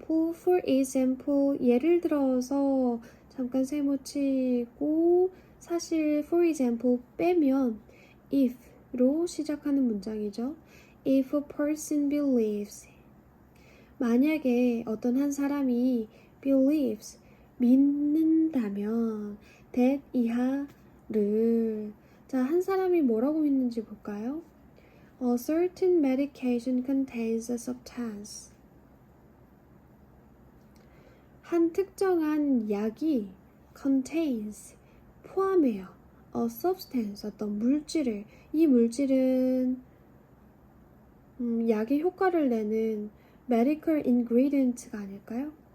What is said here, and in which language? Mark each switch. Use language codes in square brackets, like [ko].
[en] for example, [ko] 예를 들어서 잠깐 세모치고 사실 for example 빼면 if로 시작하는 문장이죠. [en] If a person believes, [ko] 만약에 어떤 한 사람이 believes, 믿는다면 that 이하를 한 사람이 뭐라고 믿는지 볼까요? [en] A certain medication contains a substance. [ko] 한 특정한 약이 contains, 포함해요. [en] A substance, [ko] 어떤 물질을. 이 물질은 약의 효과를 내는 medical ingredients가 아닐까요?